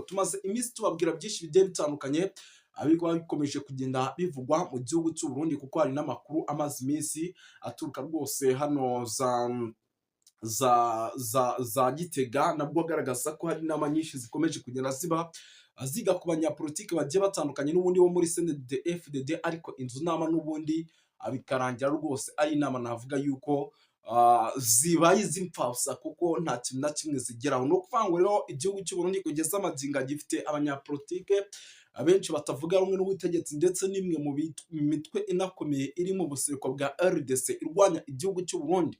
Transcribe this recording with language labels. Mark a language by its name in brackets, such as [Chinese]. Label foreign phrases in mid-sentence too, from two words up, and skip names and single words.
[Kinyarwanda] Tumaze iminsi tubabwira byinshi bigiye bitandukanye abiko bikomeje kugenda bivugwa mu gihugu cy'u Burundi, kuko hari n'amakuru amazi iminsi aturuka rwose hano za Gitega, nabwo agaragaza ko hari inama nyinshi zikomeje kugenda ziga ku banyapolitike bagiye batandukanye n'ubundi bo muri CNDD FDD, ariko inzu nama n'ubundi bikarangira rwose ari inama navuga yuko zibaye iz'impfabusa kuko nta kintu na kimwe zigeraho. Ni ukuvuga ngo rero igihugu cy'u Burundi kugeza amagingo gifite abanyapolitike abenshi batavuga rumwe n'ubutegetsi ndetse n'imwe mu mitwe inakomeye iri mu buseruko bwa RDC irwanya igihugu cy'u Burundi.